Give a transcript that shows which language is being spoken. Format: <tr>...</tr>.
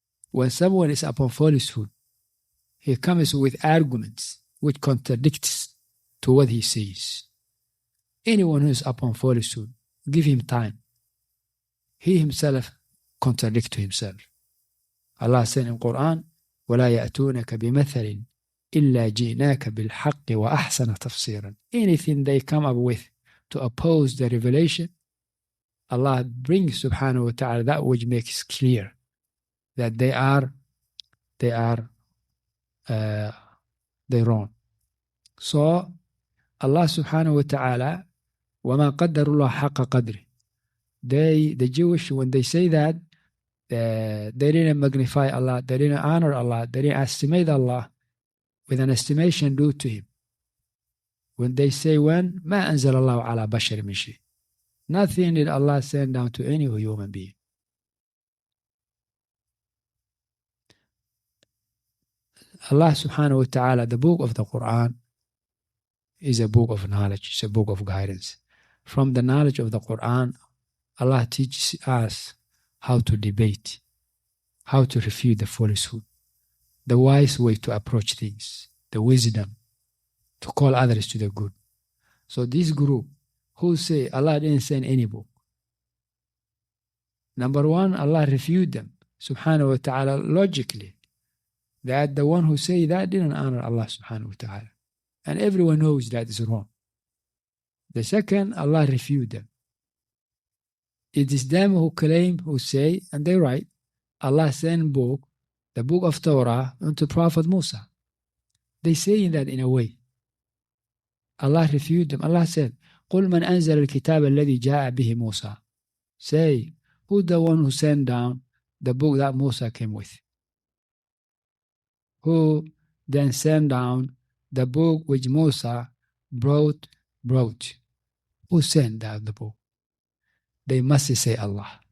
<en>When someone is upon falsehood, he comes with arguments which contradicts to what he says. Anyone who is upon falsehood, give him time. He himself contradicts to himself. Allah said in Quran,</en> <ar>وَلَا يَأْتُونَكَ بِمَثَلٍ إِلَّا جِئْنَاكَ بِالْحَقِّ وَأَحْسَنَ تَفْسِيرًا.</ar> <en>Anything they come up with to oppose the revelation, Allah brings subhanahu wa ta'ala that which makes clear that they wrong. So Allah subhanahu wa ta'ala,</en> <ar>وَمَا قَدَّرُ اللَّهَ حَقَّ قَدْرِهِ.</ar> <en>The Jewish, when they say that, they didn't magnify Allah, they didn't honor Allah, they didn't estimate Allah with an estimation due to Him. When they say, when</en> <ar>مَا أَنزَلَ اللَّهُ عَلَى بَشَرٍ مِنْ شَيْءٍ.</ar> <en>Nothing did Allah send down to any human being. Allah subhanahu wa ta'ala, the book of the Quran, is a book of knowledge, it's a book of guidance. From the knowledge of the Quran, Allah teaches us how to debate, how to refute the falsehood, the wise way to approach things, the wisdom to call others to the good. So this group who say Allah didn't send any book, number one, Allah refuted them, subhanahu wa ta'ala, logically, that the one who say that didn't honor Allah subhanahu wa ta'ala. And everyone knows that is wrong. The second, Allah refuted them. It is them who claim, who say, and they write, Allah sent book, the book of Torah, unto Prophet Musa. They say that in a way. Allah refuted them. Allah said,</en> <ar>قُلْ مَنْ أَنزَلَ الْكِتَابَ الَّذِي جَاءَ بِهِ مُوسَى.</ar> <en>Say, who's the one who sent down the book that Musa came with? Who then sent down the book which Musa brought? Who sent down the book? They must say Allah.</en>